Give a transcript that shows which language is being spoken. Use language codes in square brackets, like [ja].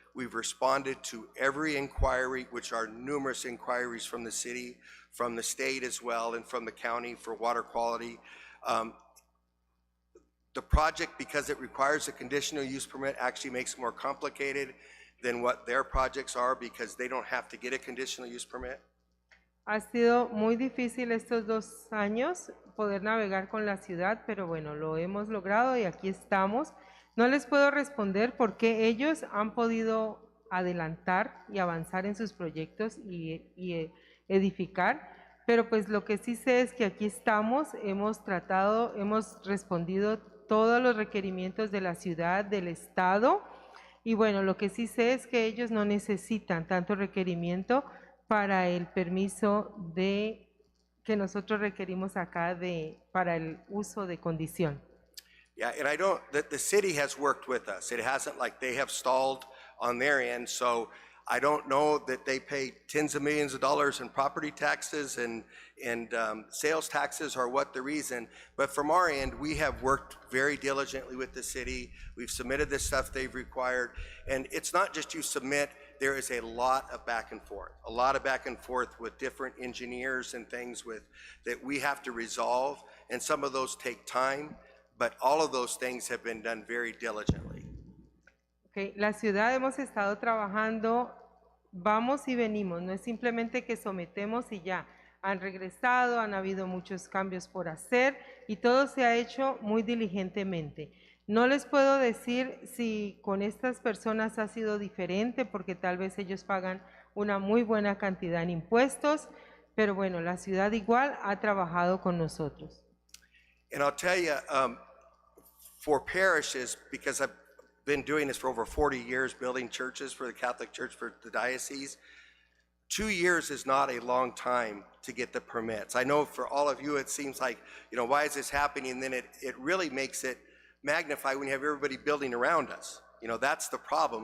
[en] We've responded to every inquiry, which are numerous inquiries from the city, from the state as well, and from the county for water quality. The project, because it requires a conditional use permit, actually makes it more complicated than what their projects are because they don't have to get a conditional use permit. [es] Ha sido muy difícil estos 2 años poder navegar con la ciudad, pero bueno, lo hemos logrado y aquí estamos. No les puedo responder por qué ellos han podido adelantar y avanzar en sus proyectos y edificar, pero pues lo que sí sé es que aquí estamos, hemos respondido todos los requerimientos de la ciudad, del estado, y bueno, lo que sí sé es que ellos no necesitan tanto requerimiento para el permiso que nosotros requerimos acá para el uso de condición. [en] Yeah, and the city has worked with us. It hasn't like they have stalled on their end, so I don't know that they pay tens of millions of dollars in property taxes and sales taxes or what the reason, but from our end, we have worked very diligently with the city. We've submitted the stuff they've required, and it's not just you submit, there is a lot of back and forth with different engineers and things that we have to resolve, and some of those take time, but all of those things have been done very diligently. Okay. [es] La ciudad hemos estado trabajando, vamos y venimos, no es simplemente que sometemos y ya. Han regresado, han habido muchos cambios por hacer y todo se ha hecho muy diligentemente. No les puedo decir si con estas personas ha sido diferente porque tal vez ellos pagan una muy buena cantidad en impuestos, pero bueno, la ciudad igual ha trabajado con nosotros. [en] And I'll tell you, for parishes, because I've been doing this for over 40 years, building churches for the Catholic Church, for the diocese, 2 years is not a long time to get the permits. I know for all of you, it seems like, why is this happening? And then it really makes it magnify when you have everybody building around us. That's the problem.